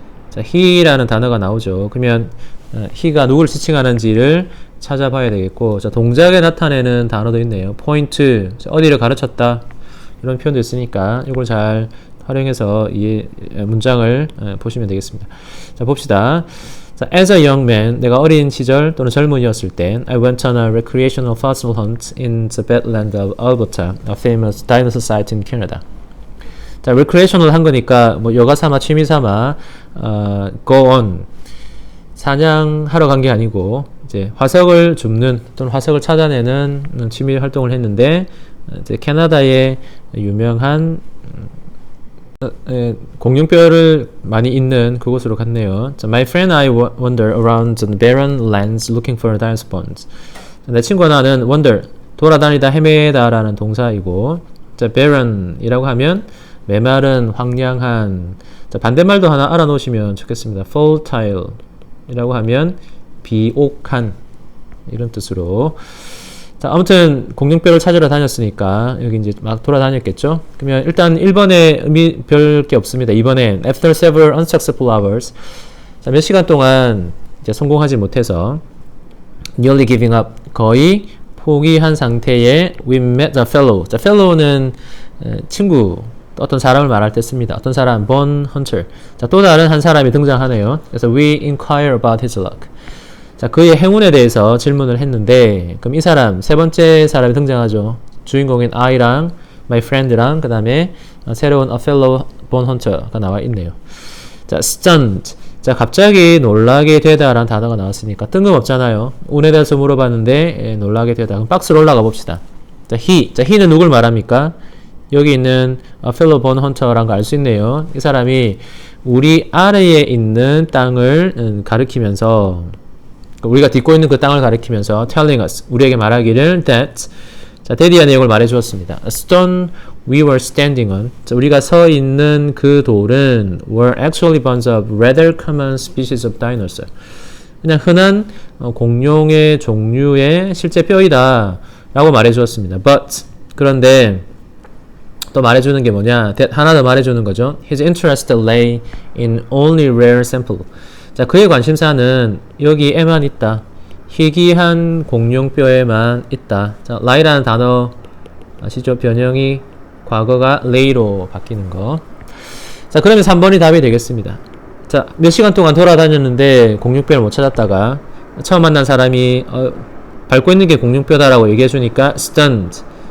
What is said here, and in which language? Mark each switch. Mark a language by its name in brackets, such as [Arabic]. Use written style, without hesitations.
[Korean] 자, he라는 단어가 나오죠. 그러면 he가 누구를 지칭하는지를 찾아봐야 되겠고, 자, 동작에 나타내는 단어도 있네요. point, 자, 어디를 가르쳤다 이런 표현도 있으니까 이걸 잘 활용해서 이 문장을 보시면 되겠습니다. 자, 봅시다. [English] 자, as a young man, [Korean] 내가 어린 시절 또는 젊은이였을 땐 [English] I went on a recreational fossil hunt in the Badland of Alberta, a famous dinosaur site in Canada. [Korean] 자, recreational 한 거니까 뭐 여가 삼아 취미 삼아 go on 사냥하러 간 게 아니고 이제 화석을 줍는 또는 화석을 찾아내는 취미 활동을 했는데 이제 캐나다의 유명한 공룡뼈를 많이 있는 그곳으로 갔네요. [English] 자, my friend and I wander around the barren lands looking for dinosaur bones. [Korean] 내 친구와 나는 wander, 돌아다니다 헤매다라는 동사이고, 자, barren이라고 하면 메마른, 황량한. 자, 반대말도 하나 알아놓으시면 좋겠습니다. fertile이라고 하면 비옥한 이런 뜻으로. 자, 아무튼 공룡뼈를 찾으러 다녔으니까 여기 이제 막 돌아다녔겠죠. 그러면 일단 1번에 의미 별 게 없습니다. [English] 2번에 after several unsuccessful hours. [Korean] 자, 몇 시간 동안 이제 성공하지 못해서 [English] nearly giving up [Korean] 거의 포기한 상태에 [English] we met a fellow. [Korean] 자, fellow는 친구 어떤 사람을 말할 때 씁니다. 어떤 사람 [English] born hunter. [Korean] 자, 또 다른 한 사람이 등장하네요. [English] 그래서 we inquire about his luck. [Korean] 자, 그의 행운에 대해서 질문을 했는데, 그럼 이 사람, 세 번째 사람이 등장하죠. 주인공인 I랑, my friend랑, 그 다음에 새로운 a fellow born hunter가 나와 있네요. 자, stunned. 자, 갑자기 놀라게 되다 라는 단어가 나왔으니까 뜬금없잖아요. 운에 대해서 물어봤는데, 놀라게 되다. 그럼 박스로 올라가 봅시다. 자, he. 자, he는 누굴 말합니까? 여기 있는 필로 본 헌터라는 거 알 수 있네요. 이 사람이 우리 아래에 있는 땅을 가리키면서 우리가 딛고 있는 그 땅을 가리키면서 [English] telling us [Korean] 우리에게 말하기를 that 자, 데디의 내용을 말해 주었습니다. [English] A stone we were standing on. [Korean] 자, 우리가 서 있는 그 돌은 [English] were actually bones of rather common species of dinosaur. [Korean] 그냥 흔한 공룡의 종류의 실제 뼈이다 라고 말해 주었습니다. But 그런데 또 말해 주는 게 뭐냐? 하나 더 말해 주는 거죠. [English] His interest lay in only rare sample. [Korean] 자, 그의 관심사는 여기에만 있다. 희귀한 공룡뼈에만 있다. 자, lay라는 단어 아시죠? 변형이 과거가 lay로 바뀌는 거. 자, 그러면 3번이 답이 되겠습니다. 자, 몇 시간 동안 돌아다녔는데 공룡뼈를 못 찾았다가 처음 만난 사람이 밟고 있는 게 공룡뼈다라고 얘기해 주니까 stunned.